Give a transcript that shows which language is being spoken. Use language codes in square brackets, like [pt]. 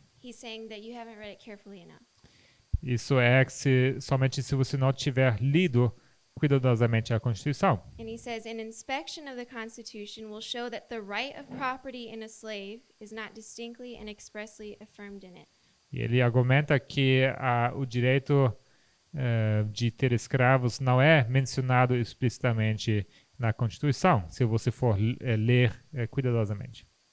[en] he's saying that you haven't read it carefully enough. [pt] isso é que somente se você não tiver lido cuidadosamente a Constituição. [en] And he says, an inspection of the Constitution will show that the right of property in a slave is not distinctly and expressly affirmed in it. [pt] E ele argumenta que o direito de ter escravos não é mencionado explicitamente na Constituição, se você for ler cuidadosamente.